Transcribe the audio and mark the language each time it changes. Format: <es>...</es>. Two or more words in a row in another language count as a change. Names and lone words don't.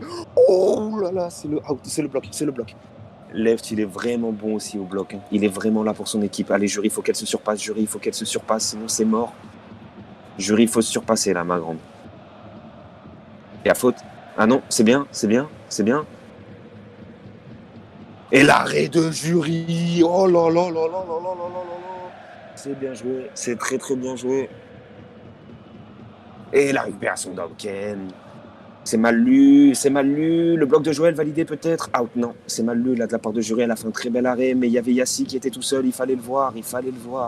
<fr>Oh là là, c'est le out, c'est le bloc, c'est le bloc. Left, il est vraiment bon aussi au bloc. Hein. Il est vraiment là pour son équipe. Allez, Jury, il faut qu'elle se surpasse. Jury, il faut qu'elle se surpasse, sinon c'est mort. Jury, il faut se surpasser là, ma grande. Et à faute. Ah non, c'est bien, c'est bien, c'est bien. Et l'arrêt de Jury. Oh là là là là là là là là là. C'est bien joué, c'est très très bien joué. Et la récupération d'Auken. C'est mal lu, c'est mal lu. Le bloc de Joël validé peut-être. Out, non, c'est mal lu là de la part de Jury. Elle a fait un très bel arrêt, mais il y avait Yassi qui était tout seul. Il fallait le voir, il fallait le voir.</fr>